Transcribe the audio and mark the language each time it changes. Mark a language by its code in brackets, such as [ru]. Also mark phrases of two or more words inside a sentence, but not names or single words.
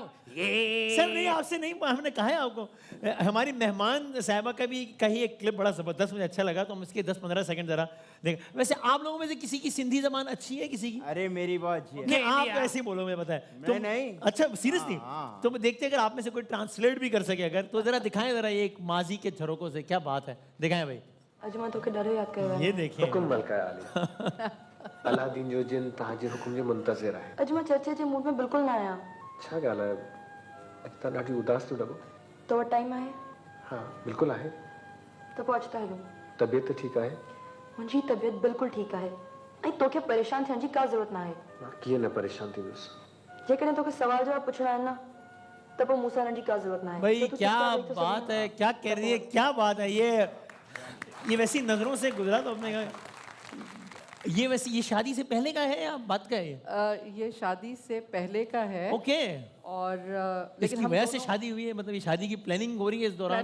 [ur] سر نہیں، آپ سے نہیں، ہم نے کہا ہے آپ کو۔ ہماری مہمان صاحبہ کا بھی کہی ایک کلپ بڑا زبردست، مجھے اچھا لگا، تو ہم اس کے 10-15 سیکنڈ ذرا دیکھیں. ویسے آپ لوگوں میں سے کسی کی سندھی زبان اچھی ہے? کسی کی? ارے میری بہت اچھی ہے. نہیں، آپ ایسے ہی بولو، میں پتا ہے. میں نہیں. اچھا سیریسلی? تو دیکھتے ہیں اگر آپ میں سے کوئی ٹرانسلیٹ بھی کر سکے اگر، تو ذرا دکھائیں ذرا یہ ایک ماضی کے جھروکوں سے کیا بات ہے، دکھائیں بھائی. [sd] अजमा तो के डरे याद कर [ur] یہ دیکھیے [sd] हुकुम मलका आली अलादीन जो जिन तहाजी हुकुम जे मुंतज़िर आहे। अजमा चर्चे जे मूड में बिल्कुल ना आया। छा ॻाल्हि आहे? अॼु तव्हां ॾाढी उदास थो लॻो। तो वटि टाइम आहे? हाँ बिल्कुलु आहे। तो पोइ अचु था हलूं। तबियत ठीकु आहे? मुंहिंजी तबियत बिल्कुलु ठीकु आहे ऐं तोखे परेशान थियण जी का ज़रूरत ना आहे। मां कीअं न परेशान थींदुसि? जेकॾहिं तोखे सवाल जवाब पुछणा आहिनि न त पोइ मूंसां हिननि जी का ज़रूरत ना आहे। भाई तो तूं [ur] क्या [sd] चुपचाप वेही थो [ur] बात [sd] सघीं। [ur] ہے، کیا کہہ رہی ہے، کیا بات ہے۔ یہ ویسی نظروں سے گزرا تو اپنے کہا یہ ویسے یہ شادی سے پہلے کا ہے یا بات کا ہے? یہ شادی سے پہلے کا ہے. ओके। اور لیکن इसकी हम وجہ سے दोनों- شادی ہوئی ہے، مطلب یہ شادی کی پلاننگ ہو رہی ہے اس دوران?